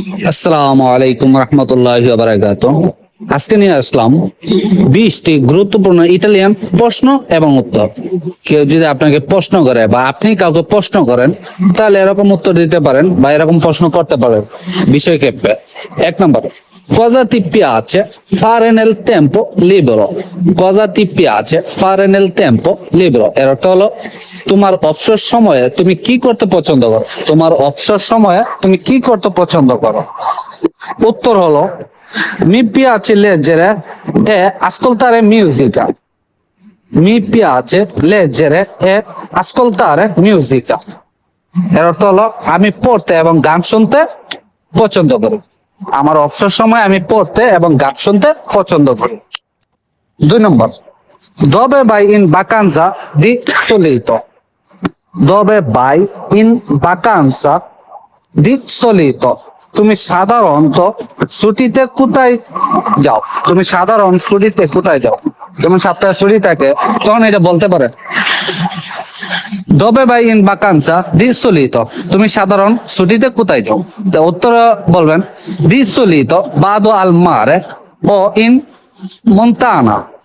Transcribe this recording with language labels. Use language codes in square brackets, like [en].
[bn] আসসালামু আলাইকুম রহমতুল্লাহি ওয়া বারাকাতুহু। আজকে নিয়ে আসলাম 20টি গুরুত্বপূর্ণ ইটালিয়ান প্রশ্ন এবং উত্তর। কেউ যদি আপনাকে প্রশ্ন করে বা আপনি কাউকে প্রশ্ন করেন, তাহলে এরকম উত্তর দিতে পারেন বা এরকম প্রশ্ন করতে পারেন বিষয়ক্ষেত্রে। [it] 1 নম্বর, cosa ti piace fare nel tempo libero? Cosa ti piace fare nel tempo libero? [bn] এর অর্থ হলো তোমার অবসর সময়ে তুমি কি করতে পছন্দ করো। তোমার অবসর সময়ে তুমি কি করতে পছন্দ করো। উত্তর হলো [it] mi piace leggere e ascoltare musica. Mi piace leggere e ascoltare musica. [bn] এর অর্থ হলো আমি পড়তে এবং গান শুনতে পছন্দ করি। আমার অবসর সময় আমি পড়তে এবং গান শুনতে পছন্দ করি। [it] 2 নম্বর, dove vai in vacanza di solito? Dove vai in vacanza di solito? [bn] তুমি সাধারণত ছুটিতে কোথায় যাও? তুমি সাধারণ ছুটিতে কোথায় যাও? যেমন সপ্তাহে ছুটি থাকে, তখন এটা বলতে পারে [it] dove vai in vacanza di solito? [bn] তুমি সাধারণ ছুটিতে কোথায় যাও? তো উত্তর বলবেন [it] di solito vado al mare o in montana.